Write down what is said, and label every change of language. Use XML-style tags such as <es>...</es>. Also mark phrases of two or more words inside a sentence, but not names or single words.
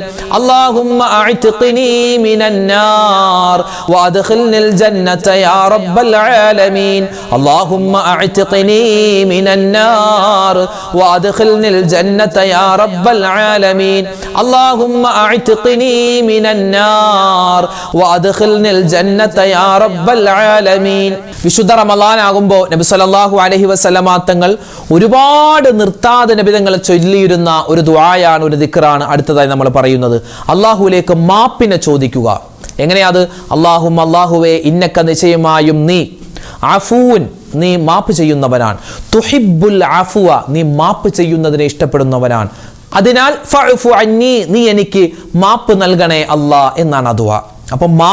<ar>اللهم اعتقني من النار وادخلني الجنة يا رب العالمين. اللهم اعتقني من النار وادخلني الجنة يا رب العالمين. اللهم اعتقني من النار وادخلني الجنة يا رب العالمين.</ar> <ml>വിശുദ്ധ റമളാൻ ആകുമ്പോൾ നബി</ml> <ar>صلى الله عليه وسلم</ar> <ml>തങ്ങൾ ഒരുപാട് നിർത്താതെ നബി തങ്ങൾ ചൊല്ലിയിരുന്ന ഒരു ദുആയാണ്, ഒരു ദിക്റാണ് അടുത്തതായി നമ്മൾ പറയുന്നത്. അല്ലാഹുവിലേക്ക് മാപ്പിനെ ചോദിക്കുക. എങ്ങനെയാത്? അല്ലാഹുവേ ഇന്നക, നിശ്ചയമായും നീ, അഫൂൻ, നീ മാപ്പ് ചെയ്യുന്നവനാണ്,</ml> <ar>تحب العفو,</ar> <ml>നീ മാപ്പ് ചെയ്യുന്നതിനെ ഇഷ്ടപ്പെടുന്നവനാണ്, അതിനാൽ</ml> <ar>فاعف عني,</ar> <ml>നീ എനിക്ക് മാപ്പ് നൽകണേ അല്ലാ എന്നാണ് ആ ദുആ.</ml>